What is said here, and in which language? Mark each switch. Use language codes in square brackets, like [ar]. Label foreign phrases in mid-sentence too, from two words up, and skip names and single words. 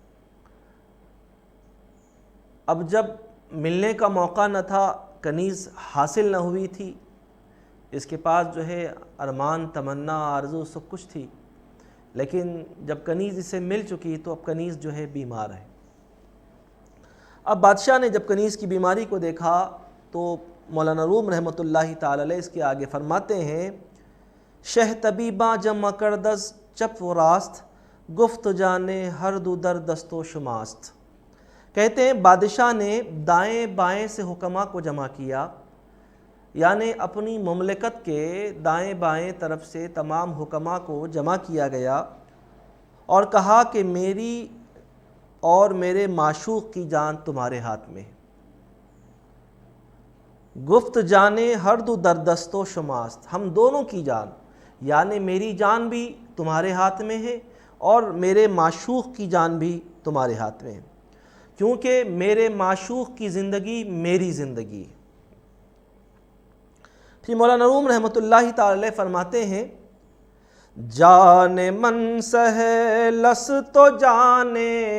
[ur] اب جب ملنے کا موقع نہ تھا، کنیز حاصل نہ ہوئی تھی، اس کے پاس جو ہے ارمان، تمنا، آرزو سب کچھ تھی، لیکن جب کنیز اسے مل چکی تو اب کنیز جو ہے بیمار ہے۔ اب بادشاہ نے جب کنیز کی بیماری کو دیکھا تو مولانا روم [ar] رحمۃ اللہ تعالی علیہ [ur] اس کے آگے فرماتے ہیں [fa] شہ طبیباں جمع کردز چپ و راست، گفت جانے ہر دو در دست و شماست۔ [ur] کہتے ہیں بادشاہ نے دائیں بائیں سے حکماں کو جمع کیا، یعنی اپنی مملکت کے دائیں بائیں طرف سے تمام حکماں کو جمع کیا گیا اور کہا کہ میری اور میرے معشوق کی جان تمہارے ہاتھ میں ہے۔ [fa] گفت جانے ہر دو در دست و شماست، [ur] ہم دونوں کی جان، یعنی میری جان بھی تمہارے ہاتھ میں ہے اور میرے معشوق کی جان بھی تمہارے ہاتھ میں ہے، کیونکہ میرے معشوق کی زندگی میری زندگی ہے۔ پھر مولانا روم [ar] رحمۃ اللہ تعالی [ur] فرماتے ہیں [fa] جان من سہ لس تو جانے